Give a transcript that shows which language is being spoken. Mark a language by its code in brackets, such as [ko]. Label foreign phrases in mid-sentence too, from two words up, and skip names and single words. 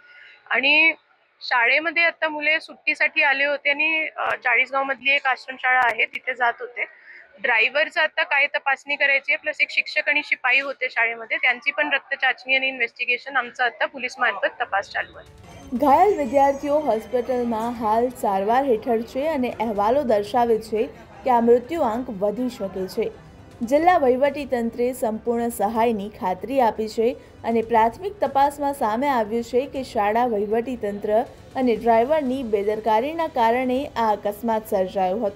[mr] आणि शाळेमध्ये आता मुले सुट्टीसाठी आले होते आणि 40गाव मधली एक आश्रमशाळा आहे तिथे जात होते। ड्रायव्हरचं आता काय तपासणी करायची आहे, प्लस एक शिक्षक आणि शिपाई होते शाळेमध्ये, त्यांची पण रक्त चाचणी आणि इन्व्हेस्टिगेशन आमचा आता पोलीस मार्फत तपास चालू आहे। [gu] ઘાયલ વિદ્યાર્થીઓ હોસ્પિટલમાં હાલ સારવાર હેઠળ છે અને અહેવાલો દર્શાવે છે કે આ મૃત્યુઆંક વધી શકે છે। જિલ્લા વહીવટીતંત્રે સંપૂર્ણ સહાયની ખાતરી આપી છે અને પ્રાથમિક તપાસમાં સામે આવ્યું છે કે શાળા વહીવટીતંત્ર અને ડ્રાઈવરની બેદરકારીના કારણે આ અકસ્માત સર્જાયો હતો।